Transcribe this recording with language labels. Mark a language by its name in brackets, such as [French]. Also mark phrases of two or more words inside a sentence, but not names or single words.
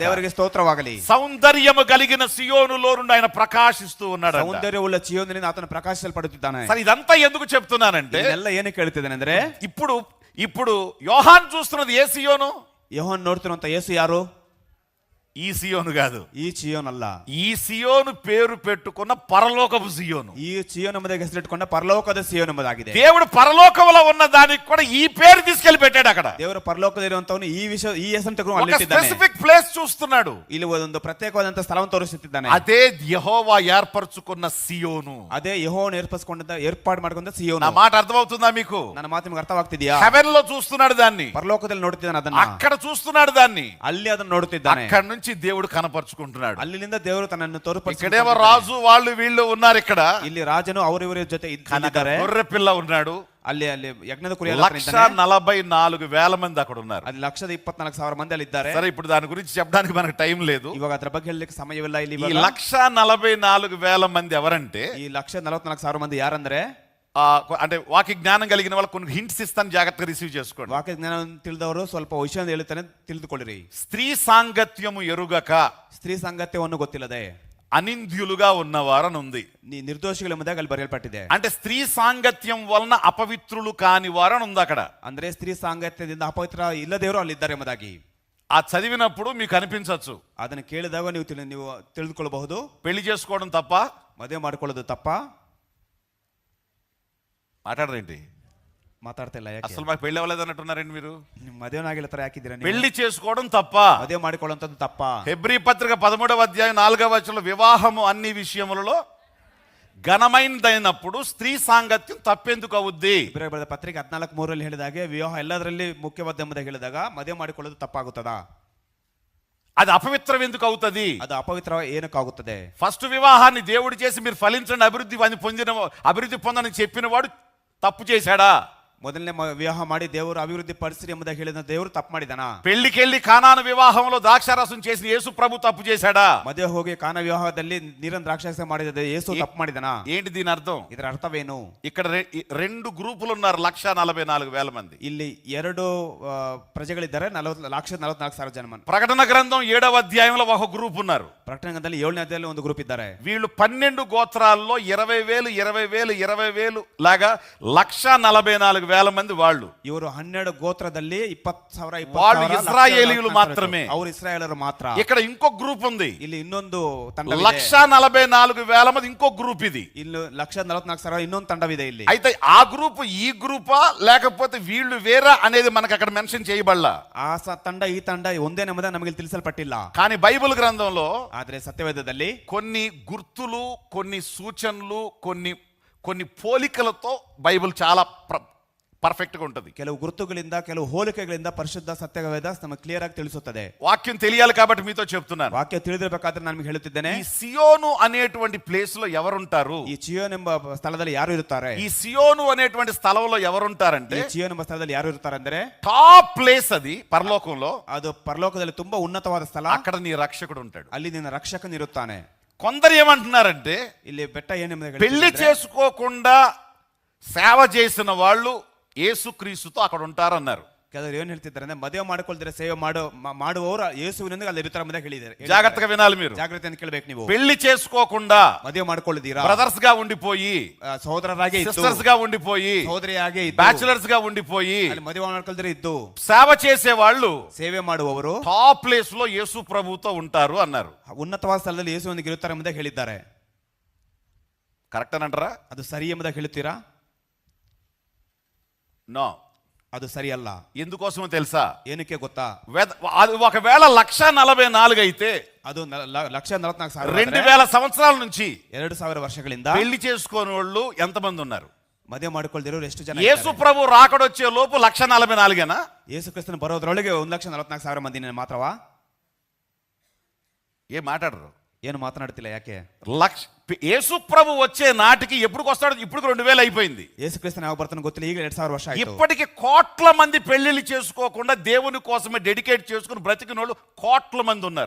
[Kannada] ದೇವರಿಗೆ ಸ್ತೋತ್ರವಾಗಲಿ. [Telugu] సౌందర్యము కలిగిన సియోనులో నుండి ఆయన ప్రకాశిస్తూ ఉన్నాడు. [Kannada] ಸೌಂದರ್ಯವುಳ್ಳ ಜೀವನದಿಂದ ಆತನು ಪ್ರಕಾಶಿಸಲ್ಪಡುತ್ತಿದ್ದಾನೆ. [Telugu] సరే, ఇదంతా ఎందుకు చెప్తున్నానంటే, [Kannada] ಇದೆಲ್ಲ ಏನಕ್ಕೆ ಹೇಳ್ತಿದ್ದೇನೆ ಅಂದ್ರೆ, [Telugu] ఇప్పుడు యోహాన్ చూస్తున్నది ఏ సియోను? [Kannada] ಯೋಹಾನ್ ನೋಡ್ತಿರುವಂತ ಯೇಸು ಯಾರು? [Telugu] ఈ సియోను కాదు. [Kannada] ಈ ಚಿಯೋನ್ ಅಲ್ಲ. [Telugu] ఈ సియోను పేరు పెట్టుకున్న పరలోకపు సియోను. [Kannada] ಈ ಚಿಯೋನ್ ಎಂಬುದಾಗಿ ಹೆಸರಿಟ್ಟುಕೊಂಡ ಪರಲೋಕದ ಸಿಯೋನ್ ಎಂಬುದಾಗಿದೆ. [Telugu] దేవుడు పరలోకంలో ఉన్న దానికి కూడా ఈ పేరు తీసుకెళ్లి పెట్టాడు. అక్కడ [Kannada] ದೇವರು ಪರಲೋಕದಲ್ಲಿರುವಂತವನು ಈ ವಿಷಯ, ಈ ಹೆಸರನ್ನು ತಗೊಂಡು [Telugu] ఒక [Kannada] ಅಲ್ಲಿಟ್ಟಿದ್ದಾನೆ. [English] specific place [Telugu] చూస్తున్నాడు. [Kannada] ಇಲ್ಲಿ ಒಂದು ಪ್ರತ್ಯೇಕವಾದಂತ ಸ್ಥಳವನ್ನು ತೋರಿಸುತ್ತಿದ್ದಾನೆ. [Telugu] అదే యెహోవా ఏర్పరచుకున్న సియోను. [Kannada] ಅದೇ ಯೆಹೋವನು ಏರ್ಪಾಡು ಮಾಡಿಕೊಂಡ ಸಿಯೋನು. [Telugu] నా మాట అర్థమవుతుందా మీకు? [Kannada] ನನ್ನ ಮಾತು ನಿಮಗೆ ಅರ್ಥವಾಗ್ತಿದೆಯಾ? [Telugu] హెవెన్ లో చూస్తున్నాడు దాన్ని, [Kannada] ಪರಲೋಕದಲ್ಲಿ ನೋಡುತ್ತಿದ್ದಾನೆ ಅದನ್ನ, [Telugu] అక్కడ చూస్తున్నాడు దాన్ని, [Kannada] ಅಲ್ಲಿ ಅದನ್ನು ನೋಡುತ್ತಿದ್ದಾನೆ. [Telugu] అక్కడ నుంచి దేవుడు కనపరుచుకుంటున్నాడు. [Kannada] ಅಲ್ಲಿಂದ ದೇವರು ತನ್ನನ್ನು [Telugu] ఇక్కడేమో రాజు వాళ్ళు వీళ్ళు ఉన్నారు. ఇక్కడ [Kannada] ಇಲ್ಲಿ ರಾಜನು ಅವರಿವರ ಜೊತೆ ಇದ್ದಾರೆ. [Telugu] గొర్రె పిల్ల ఉన్నాడు. [Kannada] ಅಲ್ಲಿ ಯಜ್ಞದ ಕುರಿ [Telugu] 1,44,000 మంది అక్కడ ఉన్నారు. [Kannada] ಅಲ್ಲಿ 1,24,000 ಮಂದಿ ಅಲ್ಲಿ ಇದ್ದಾರೆ. [Telugu] సరే, ఇప్పుడు దాని గురించి చెప్పడానికి మనకు టైం లేదు. [Kannada] ಇವಾಗ ಅದರ ಬಗ್ಗೆ ಹೇಳಲಿಕ್ಕೆ ಸಮಯವಿಲ್ಲ. ಇಲ್ಲಿ [Telugu] ఈ 1,44,000 మంది ఎవరంటే, [Kannada] ಈ 1,44,000 ಮಂದಿ ಯಾರಂದ್ರೆ, [Telugu] అంటే వాకి జ్ఞానం కలిగిన వాళ్ళు కొన్ని హింట్స్ ఇస్తాను, జాగ్రత్తగా రిసీవ్ చేసుకోండి. [Kannada] ವಾಕ್ಯ ಜ್ಞಾನ ತಿಳಿದವರು ಸ್ವಲ್ಪ ವಿಷಯ ಹೇಳುತ್ತಾನೆ, ತಿಳಿದುಕೊಳ್ಳಿರಿ. [Telugu] స్త్రీ సాంగత్యము ఎరుగక, [Kannada] ಸ್ತ್ರೀ ಸಾಂಗತ್ಯವನ್ನು ಗೊತ್ತಿಲ್ಲದೆ [Telugu] అనింద్యులుగా ఉన్నవారని ఉంది. [Kannada] ನಿರ್ದೋಷಿಗಳ ಎಂಬುದಾಗಿ ಅಲ್ಲಿ ಬರೆಯಲ್ಪಟ್ಟಿದೆ. [Telugu] అంటే స్త్రీ సాంగత్యం వలన అపవిత్రులు కాని వారని ఉంది అక్కడ. [Kannada] ಅಂದ್ರೆ ಸ್ತ್ರೀ ಸಾಂಗತ್ಯದಿಂದ ಅಪವಿತ್ರ ಇಲ್ಲದೇವರು ಅಲ್ಲಿ ಇದ್ದಾರೆ ಎಂಬುದಾಗಿ [Telugu] ఆ చదివినప్పుడు మీకు అనిపించవచ్చు, [Kannada] ಅದನ್ನು ಕೇಳಿದಾಗ ನೀವು ತಿಳಿದುಕೊಳ್ಳಬಹುದು, [Telugu] పెళ్లి చేసుకోవడం తప్ప, [Kannada] ಮದುವೆ ಮಾಡಿಕೊಳ್ಳೋದು ತಪ್ಪ. [Telugu] మాట్లాడరేంటి? [Kannada] ಮಾತಾಡ್ತಿಲ್ಲ ಯಾಕೆ? [Telugu] అసలు మాకు పెళ్లి అవ్వలేదు అన్నట్టున్నారండి మీరు. [Kannada] ಮದುವೆನಾಗಿಲ್ಲ ತರ ಯಾಕಿದ್ದೀರಾ? [Telugu] పెళ్లి చేసుకోవడం తప్ప, [Kannada] ಮದುವೆ ಮಾಡಿಕೊಳ್ಳುವಂಥದ್ದು ತಪ್ಪ. [Telugu] హెబ్రీ పత్రిక 13వ అధ్యాయం 4వ వచనంలో వివాహము అన్ని విషయములలో ఘనమైనదైనప్పుడు స్త్రీ సాంగత్యం తప్పెందుకు అవుద్ది? [Kannada] ಇಬ್ರಿಯರ ಬರೆದ ಪತ್ರಿಕೆ 14:3 ಹೇಳಿದ ಹಾಗೆ ವಿವಾಹ ಎಲ್ಲದರಲ್ಲಿ ಮುಖ್ಯವಾದ ಎಂಬುದಾಗಿ ಹೇಳಿದಾಗ ಮದುವೆ ಮಾಡಿಕೊಳ್ಳೋದು ತಪ್ಪಾಗುತ್ತದಾ? [Telugu] అది అపవిత్రం ఎందుకు అవుతుంది? [Kannada] ಅದು ಅಪವಿತ್ರ ಏನಕ್ಕಾಗುತ್ತದೆ? [Telugu] ఫస్ట్ వివాహాన్ని దేవుడు చేసి మీరు ఫలించండి, అభివృద్ధి పొందని చెప్పిన వాడు తప్పు చేశాడా? [Kannada] ಮೊದಲನೇ ವಿವಾಹ ಮಾಡಿ ದೇವರು ಅಭಿವೃದ್ಧಿ ಪಡಿಸಿರಿ ಎಂಬುದಾಗಿ ಹೇಳಿದ ದೇವರು ತಪ್ಪು ಮಾಡಿದನ? [Telugu] పెళ్లికెళ్ళి కానాను వివాహంలో ద్రాక్షారసం చేసిన యేసు ప్రభు తప్పు చేశాడా? [Kannada] ಮದುವೆ ಹೋಗಿ ಕಾನ ವಿವಾಹದಲ್ಲಿ ನೀರನ್ನು ದ್ರಾಕ್ಷಾರಸ ಮಾಡಿದ ಯೇಸು ತಪ್ಪು ಮಾಡಿದನ? [Telugu] ఏంటి దీని అర్థం? [Kannada] ಇದರ ಅರ್ಥವೇನು? [Telugu] ఇక్కడ రెండు గ్రూపులు ఉన్నారు, 144,000 మంది. [Kannada] ಇಲ್ಲಿ ಎರಡು ಪ್ರಜೆಗಳಿದ್ದಾರೆ, 1,44,000 ಜನ. [Telugu] ప్రకటన గ్రంథం 7వ అధ్యాయంలో ఒక గ్రూప్ ఉన్నారు. [Kannada] ಪ್ರಕಟಣೆ ಗ್ರಂಥದಲ್ಲಿ 7ನೇ ಅಧ್ಯಾಯದಲ್ಲಿ ಒಂದು ಗ್ರೂಪ್ ಇದ್ದಾರೆ. [Telugu] వీళ్ళు 12 గోత్రాల్లో 20,000 లాగా 144,000 మంది వాళ్ళు. [Kannada] ಇವರು 12 ಗೋತ್ರದಲ್ಲಿ 20,000 [Telugu] వాళ్ళు ఇశ్రాయేలీయులు మాత్రమే. [Kannada] ಅವರು ಇಸ್ರಾಯೇಲರು ಮಾತ್ರ. [Telugu] ఇక్కడ ఇంకో గ్రూప్ ఉంది, [Kannada] ಇಲ್ಲಿ ಇನ್ನೊಂದು ತಂಡ [Telugu] 144,000 మంది ఇంకో గ్రూప్ ఇది. [Kannada] ಇಲ್ಲಿ 144,000 ಇನ್ನೊಂದು ತಂಡವಿದೆ ಇಲ್ಲಿ. [Telugu] అయితే ఆ గ్రూప్ ఈ గ్రూపా లేకపోతే వీళ్ళు వేరా అనేది మనకు అక్కడ మెన్షన్ చేయబడలా. [Kannada] ಆ ತಂಡ ಈ ತಂಡ ಒಂದೇನೆಂಬುದು ನಮಗೆ ತಿಳಿಸಲ್ಪಟ್ಟಿಲ್ಲ. [Telugu] కానీ బైబిల్ గ్రంథంలో [Kannada] ಆದ್ರೆ ಸತ್ಯವೇದದಲ್ಲಿ [Telugu] కొన్ని గుర్తులు, కొన్ని సూచనలు, కొన్ని పోలికలతో బైబిల్ చాలా పర్ఫెక్ట్ గా ఉంటది. [Kannada] ಕೆಲವು ಗುರುತುಗಳಿಂದ, ಕೆಲವು ಹೋಲಿಕೆಗಳಿಂದ ಪರಿಶುದ್ಧ ಸತ್ಯವೇದ ನಮಗೆ ಕ್ಲಿಯರ್ ಆಗಿ ತಿಳಿಸುತ್ತದೆ. [Telugu] వాక్యం తెలియాలి కాబట్టి మీతో చెప్తున్నాను. [Kannada] ವಾಕ್ಯ ತಿಳಿದಿರಬೇಕಾದ್ರೆ ನಾನು ನಿಮಗೆ ಹೇಳುತ್ತಿದ್ದೇನೆ, [Telugu] ఈ సియోను అనేటువంటి ప్లేస్ లో ఎవరుంటారు? [Kannada] ಈ ಚಿಯೋನ್ ಎಂಬ ಸ್ಥಳದಲ್ಲಿ ಯಾರು ಇರುತ್ತಾರೆ? [Telugu] ఈ సియోను అనేటువంటి స్థలంలో ఎవరుంటారంటే, [Kannada] ಈ ಚಿಯೋನ್ ಎಂಬ ಸ್ಥಳದಲ್ಲಿ ಯಾರು ಇರುತ್ತಾರೆ ಅಂದ್ರೆ, [English] top place [Telugu] అది పరలోకంలో. [Kannada] ಅದು ಪರಲೋಕದಲ್ಲಿ ತುಂಬಾ ఉన్నతವಾದ ಸ್ಥಳ. [Telugu] అక్కడ నీ రక్షకుడు ఉంటాడు, [Kannada] ಅಲ್ಲಿ ನಿನ್ನ ರಕ್ಷಕನಿರುತ್ತಾನೆ. [Telugu] కొందరు ఏమంటున్నారంటే, [Kannada] ಇಲ್ಲಿ ಬೆಟ್ಟ ಏನೆಂಬುದಾಗಿ [Telugu] పెళ్లి చేసుకోకుండా సేవ చేసిన వాళ్ళు యేసుక్రీస్తుతో అక్కడ ఉంటారన్నారు. [Kannada] ಕೆಲವರು ಏನ್ ಹೇಳ್ತಿದ್ದಾರೆ ಅಂದ್ರೆ, ಮದುವೆ ಮಾಡಿಕೊಳ್ಳದ್ರೆ ಸೇವೆ ಮಾಡುವವರು ಯೇಸುವಿನೊಂದಿಗೆ ಅಲ್ಲಿ ಇರುತ್ತಾರೆ ಎಂಬುದಾಗಿ ಹೇಳಿದ್ದಾರೆ. [Telugu] జాగ్రత్తగా వినాలి మీరు, [Kannada] ಜಾಗ್ರತೆಯನ್ನು ಕೇಳಬೇಕು ನೀವು. [Telugu] పెళ్లి చేసుకోకుండా [Kannada] ಮದುವೆ ಮಾಡಿಕೊಳ್ಳದಿರಾ, [Telugu] బ్రదర్స్ గా ఉండిపోయి, [Kannada] ಸಹೋದರರಾಗೆ ಇದ್ದು, [Telugu] సిస్టర్స్ గా ఉండిపోయి, [Kannada] ಸಹೋದರಿಯಾಗೆ ಇದ್ದು, [Telugu] బ్యాచులర్స్ గా ఉండిపోయి [Kannada] ಅಲ್ಲಿ ಮದುವೆ ಮಾಡಿಕೊಳ್ಳದ್ರೆ ಇದ್ದು [Telugu] సేవ చేసే వాళ్ళు [Kannada] ಸೇವೆ ಮಾಡುವವರು [English] top place [Telugu] లో యేసు ప్రభుతో ఉంటారు అన్నారు. [Kannada] ಉನ್ನತವಾದ ಸ್ಥಳದಲ್ಲಿ ಯೇಸುವಿನೊಂದಿಗೆ ಇರುತ್ತಾರೆ ಎಂಬುದಾಗಿ ಹೇಳಿದ್ದಾರೆ. [Telugu] కరెక్ట్ అని అంటారా? [Kannada] ಅದು ಸರಿ ಎಂಬುದಾಗಿ ಹೇಳುತ್ತೀರಾ? [Telugu] నో, [Kannada] ಅದು ಸರಿ ಅಲ್ಲ. [Telugu] ఎందుకోసమో తెలుసా? [Kannada] ಏನಕ್ಕೆ ಗೊತ್ತಾ? [Telugu] అది ఒకవేళ 144 అయితే, [Kannada] ಅದು 144,000 [Telugu] 2000 సంవత్సరాల నుంచి [Kannada] 2000 ವರ್ಷಗಳಿಂದ [Telugu] పెళ్లి చేసుకోని వాళ్ళు ఎంతమంది ఉన్నారు? [Kannada] ಮದುವೆ ಮಾಡಿಕೊಳ್ಳದಿರೋರು ಎಷ್ಟು ಜನ? [Telugu] యేసు ప్రభు రాకడొచ్చే లోపు 144 [Kannada] ಯೇಸು ಕ್ರಿಸ್ತನ ಬರೋದ್ರೊಳಗೆ 1,44,000 ಮಂದಿ ಮಾತ್ರವಾ? [Telugu] ఏం మాట్లాడరు? [Kannada] ಏನು ಮಾತನಾಡ್ತಿಲ್ಲ, ಯಾಕೆ? [Telugu] యేసు ప్రభు వచ్చే నాటికి ఎప్పుడు వస్తాడో, ఇప్పుడు 2000 అయిపోయింది. [Kannada] ಯೇಸು ಕ್ರಿಸ್ತನ ಯಾವಾಗ ಬರ್ತಾನೆ ಗೊತ್ತಿಲ್ಲ, ಈಗ 2000 ವರ್ಷ ಆಯ್ತು. [Telugu] ఇప్పటికి కోట్ల మంది పెళ్లిళ్ళు చేసుకోకుండా దేవుని కోసమే డెడికేట్ చేసుకుని బ్రతికిన వాళ్ళు కోట్ల మంది ఉన్నారు.